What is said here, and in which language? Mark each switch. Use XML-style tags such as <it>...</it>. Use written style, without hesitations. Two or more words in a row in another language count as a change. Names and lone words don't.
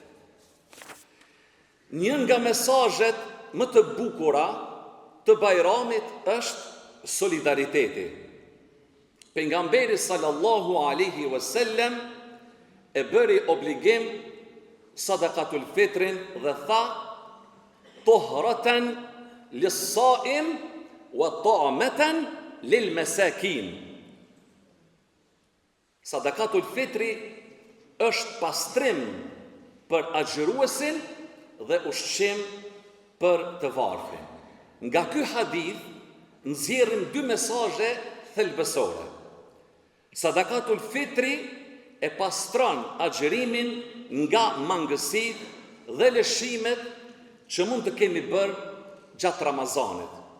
<sq>Një nga mesazhet më të bukura të Bajramit është solidariteti. Pejgamberi</sq> <ar>صلى الله عليه وسلم</ar> <sq>e bëri obligim sadakatul fitrin dhe tha:</sq> <ar>"طهرة للصائم وطعمة للمساكين."</ar> <sq>Sadakatul fitri është pastrim për agjëruesin dhe ushqim për të varfrin. Nga ky hadith nxjerrim dy mesazhe thelbësore. Sadakatul fitri e pastron agjërimin nga mangësitë dhe lëshimet që mund të kemi bërë gjatë Ramazanit.</sq>